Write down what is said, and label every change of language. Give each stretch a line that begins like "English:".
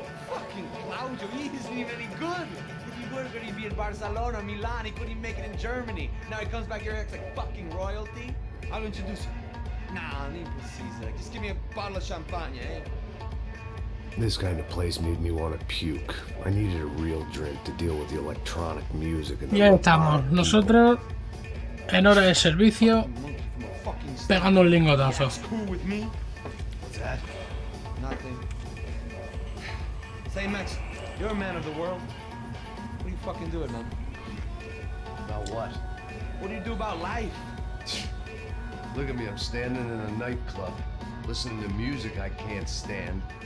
English: Fucking Claudio, he isn't even any good. If he were going to be in Barcelona, Milan, he couldn't even make it in Germany. Now he comes back here and acts like fucking royalty. I'll introduce you.
Portuguese: Nah, nem precisa.
English: Just give me a bottle of champagne, eh? This kind of place made me want to puke. I needed a real drink to deal with the electronic music and the
Spanish: Ya estamos, nosotros en hora de servicio pegando un lingotazo.
English: Cool with me? What's that? Nothing. Say, Max, you're a man of the world. What do you fucking do it, man? About what? What do you do about life? Look at me, I'm standing in a nightclub, listening to music I can't stand.